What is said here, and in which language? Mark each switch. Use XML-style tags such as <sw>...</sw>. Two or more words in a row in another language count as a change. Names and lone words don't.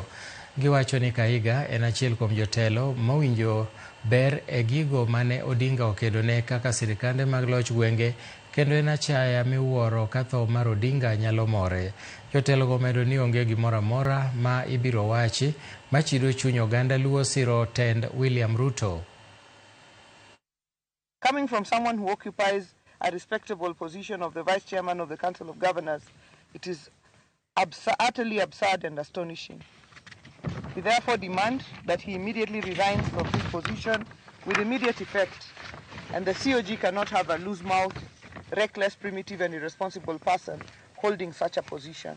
<luo>Giwacho ni Kahiga en achiel kuom jotelo mawinjo ber e gigo mane Odinga okedone kaka sirikande mag loch gwenge, kendo en achaya miwuoro ka tho mar Odinga nyalo more. Jotelogo medo ni onge gimoro amora ma ibiro wachi machido chuny oganda Luo siro tend William Ruto.</luo> <en>Coming from someone who occupies a respectable position of the Vice Chairman of the Council of Governors, it is utterly absurd and astonishing. We therefore demand that he immediately resigns from his position with immediate effect, and the COG cannot have a loose-mouthed, reckless, primitive and irresponsible person holding such a position.</en>